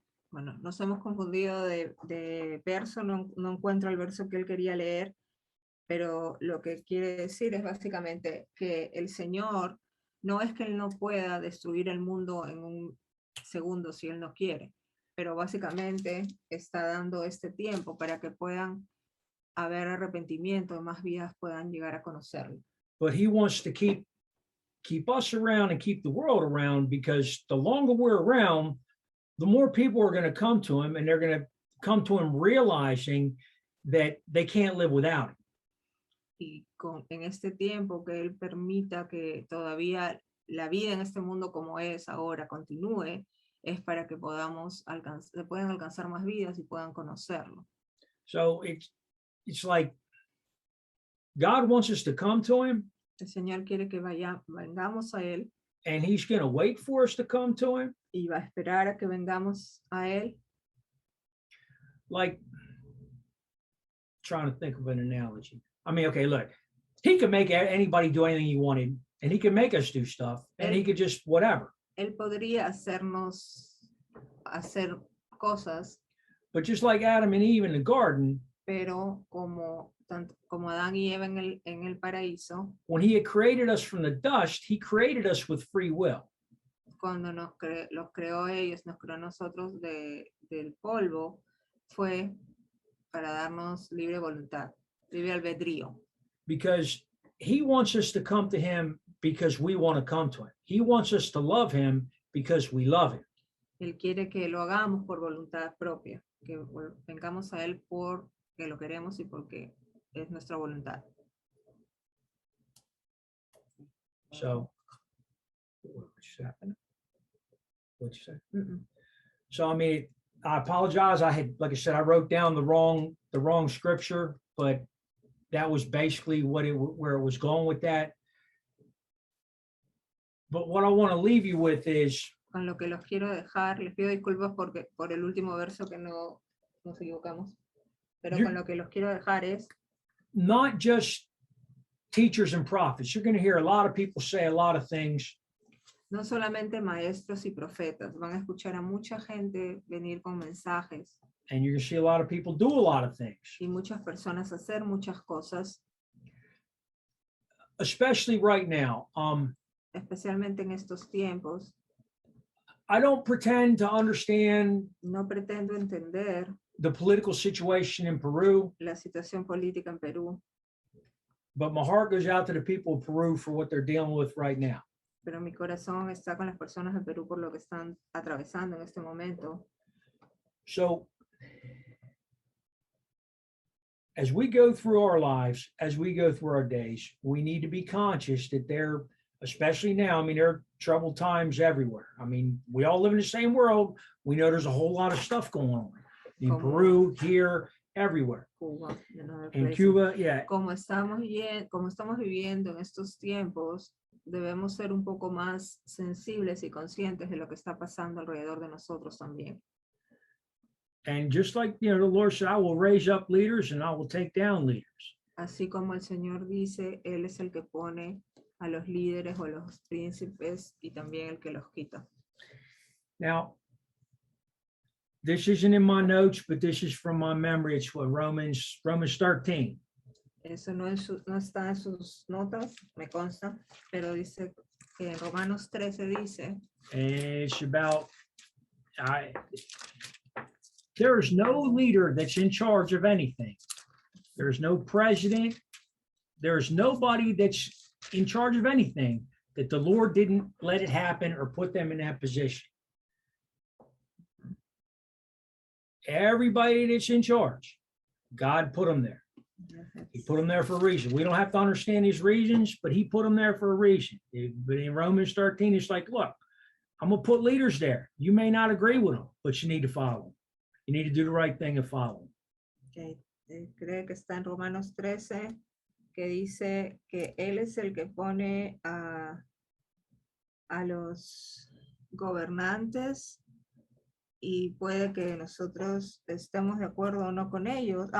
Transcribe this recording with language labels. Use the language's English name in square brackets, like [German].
[Spanish] Bueno, nos hemos confundido de verso, no encuentro el verso que él quería leer, pero lo que quiere decir es básicamente que el Señor no es que él no pueda destruir el mundo en un segundo si él no quiere, pero básicamente está dando este tiempo para que puedan haber arrepentimiento y más vidas puedan llegar a conocerlo. [English] But he wants to keep us around and keep the world around, because the longer we're around, the more people are going to come to him, and they're going to come to him realizing that they can't live without him. [Spanish] Y en este tiempo que él permita que todavía la vida en este mundo como es ahora continúe, es para que podamos se puedan alcanzar más vidas y puedan conocerlo. [English] So it's like God wants us to come to him, [Spanish] El Señor quiere que vengamos a él [English] and he's going to wait for us to come to him. [Spanish] y va a esperar a que vengamos a él. [English] Like, trying to think of an analogy. I mean, okay, look, he could make anybody do anything he wanted, and he could make us do stuff, and he could just whatever. [Spanish] Él podría hacernos hacer cosas, [English] But just like Adam and Eve in the garden, [Spanish] pero como Adán y Eva en el paraíso, [English] when he had created us from the dust, he created us with free will. [Spanish] cuando los creó ellos, nos creó a nosotros del polvo, fue para darnos libre voluntad, libre albedrío. [English] Because he wants us to come to him because we want to come to him. He wants us to love him because we love him. [Spanish] Él quiere que lo hagamos por voluntad propia, que vengamos a él porque lo queremos y porque es nuestra voluntad. [English] So, what'd you say? Mm-mm. So, I mean, I apologize. Like I said, I wrote down the wrong scripture, but that was basically where it was going with that. But what I want to leave you with is, [Spanish] Con lo que los quiero dejar, les pido disculpas por el último verso que nos equivocamos, pero con lo que los quiero dejar es [English] not just teachers and prophets. You're going to hear a lot of people say a lot of things. [Spanish] no solamente maestros y profetas, van a escuchar a mucha gente venir con mensajes [English] And you're going to see a lot of people do a lot of things, [Spanish] y muchas personas hacer muchas cosas, [English] especially right now. [Spanish] especialmente en estos tiempos. [English] I don't pretend to understand [Spanish] No pretendo entender [English] the political situation in Peru, [Spanish] la situación política en Perú, [English] but my heart goes out to the people of Peru for what they're dealing with right now. [Spanish] pero mi corazón está con las personas de Perú por lo que están atravesando en este momento. [English] So as we go through our lives, as we go through our days, we need to be conscious that there, especially now, I mean, there are troubled times everywhere. I mean, we all live in the same world. We know there's a whole lot of stuff going on in [Spanish] Como- [English] Peru, here, everywhere. Cuba, and other In places. Cuba, yeah. [Spanish] Como estamos viviendo en estos tiempos, debemos ser un poco más sensibles y conscientes de lo que está pasando alrededor de nosotros también. [English] And just like, the Lord said, I will raise up leaders and I will take down leaders. [Spanish] Así como el Señor dice, Él es el que pone a los líderes o a los príncipes y también el que los quita. [English] Now, this isn't in my notes, but this is from my memory. It's what Romans 13. [Spanish] Eso no está en sus notas, me consta, pero dice que en Romanos 13 dice, [English] And it's about, there is no leader that's in charge of anything. There's no president. There's nobody that's in charge of anything that the Lord didn't let it happen or put them in that position. Everybody that's in charge, God put them there. He put them there for a reason. We don't have to understand his reasons, but he put them there for a reason. But in Romans 13, it's like, look, I'm going to put leaders there. You may not agree with them, but you need to follow them. You need to do the right thing and follow them. [Spanish] okay, creo que está en Romanos 13, que dice que Él es el que pone a los gobernantes y puede que nosotros estemos de acuerdo o no con ellos.